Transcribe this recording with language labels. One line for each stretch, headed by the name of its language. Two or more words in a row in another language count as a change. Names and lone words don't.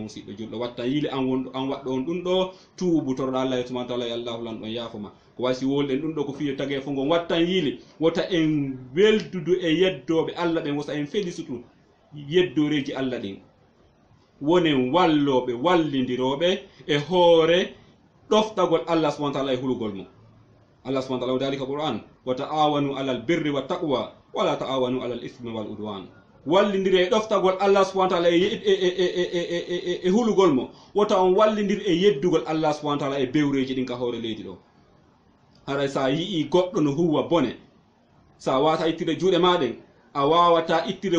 Fula: musidɗo julɗo watta yiile an wonɗo an waɗɗo on ɗum ɗo tuubu toroɗa Allah
Arabic: سبحانه وتعالى
Fula: e Allahu lan ɗon yaafoma ko wasi wolɗen ɗum ɗo ko fiye tagee fo ngon wattan yiili wota en weldudu e yeddoɓe Allah ɓen wosa en félicite yeddoreji Allah ɗin wonen walloɓe wallidiroɓe e hoore ɗoftagol Allah
Arabic: سبحانه وتعالى
Fula: e hulugol mum Allah
Arabic: سبحانه وتعالى
Fula: dalika Qur'an
Arabic: وتعاونوا على البر والتقوى ولا تعاونوا على الإثم والعدوان
Fula: wallidire e ɗoftagol Allah
Arabic: سبحانه وتعالى
Fula: e hulugol mo wota on wallidir e yeddugol Allah
Arabic: سبحانه وتعالى
Fula: e bewreji ɗin ka hoore leydi ɗo haray sa yii goɗɗo no huwa bone sa wata ittire juuɗe maɗen a wawata ittire